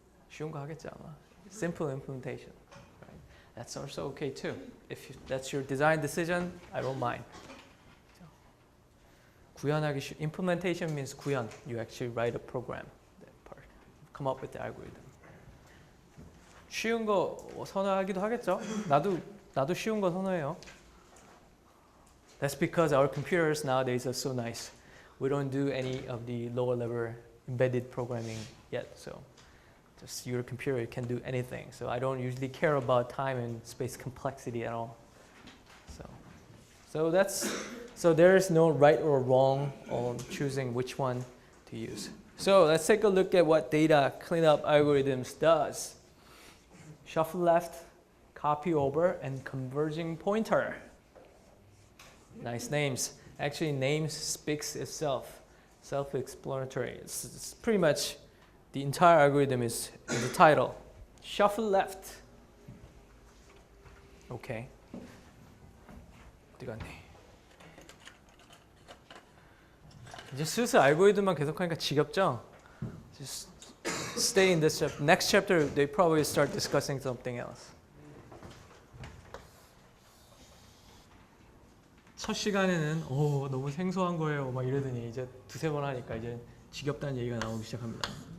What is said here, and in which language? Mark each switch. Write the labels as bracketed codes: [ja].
[ko] 쉬운 거 하겠지 아마. [en] Simple implementation. Right? That's also okay too. If that's your design decision, I don't mind. [ko] 구현하기 [en] implementation means 구현. You actually write a program. That part. Come up with the algorithm. [ko] 쉬운 거 선호하기도 하겠죠. 나도 쉬운 거 선호해요. [en] That's because our computers nowadays are so nice. We don't do any of the lower level embedded programming yet. So just your computer can do anything. So I don't usually care about time and space complexity at all. So there is no right or wrong on choosing which one to use. So let's take a look at what data cleanup algorithms does. Shuffle left, copy over, and converging pointer. Nice names. Actually, names speaks itself. Self-explanatory. It's pretty much the entire algorithm is in the title. Shuffle left. [ko] Okay. 어디 갔니? 이제 슬슬 알고리즘만 계속하니까 지겹죠? [en] Just stay in this chapter. Next chapter, they probably start discussing something else. [ko] 첫 시간에는 너무 생소한 거예요 막 이러더니 이제 두세 번 하니까 이제 지겹다는 얘기가 나오기 시작합니다.